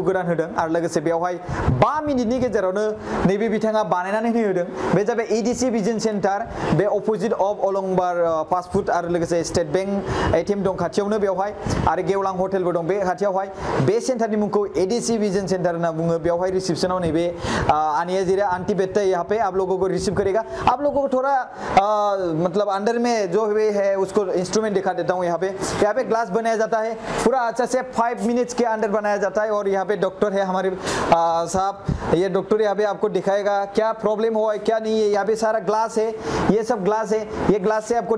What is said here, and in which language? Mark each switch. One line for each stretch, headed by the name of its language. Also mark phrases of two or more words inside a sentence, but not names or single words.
Bodo: गोदान होदों आरो लोगोसे बेयावहाय 5 मिनिटनि गेजेरावनो नैबे बिथाङा बानायनानै होदों बे जाबाय एडिसि भिजन सेन्टार बे
English: opposite of
Bodo: अलंबार फास्ट फुड आरो लोगोसे स्टेट बैंक एटिएम दं खाथियावनो बेवहाय आरो गेवलां हटेलबो दं बे खाथियावहाय बे सेन्टारनि मुंखौ एडिसि भिजन सेंटर होनना बुङो बेवहाय रिसेप्शनाव नैबे आनिया
Hindi: जीरा आंटी बैठते यहाँ पे आप लोगों को रिसीव करेगा आप लोगों को थोड़ा मतलब अंदर में जो है उसको इंस्ट्रूमेंट दिखा देता हूँ यहाँ पे ग्लास बनाया जाता है पूरा अच्छा से 5 मिनट्स के अंदर बनाया जाता है और यहाँ पे डॉक्टर है हमारे साहब ये डॉक्टर यहाँ पे आपको दिखाएगा क्या प्रॉब्लम हुआ है क्या नहीं है यहाँ पे सारा ग्लास है ये सब ग्लास है ये ग्लास से आपको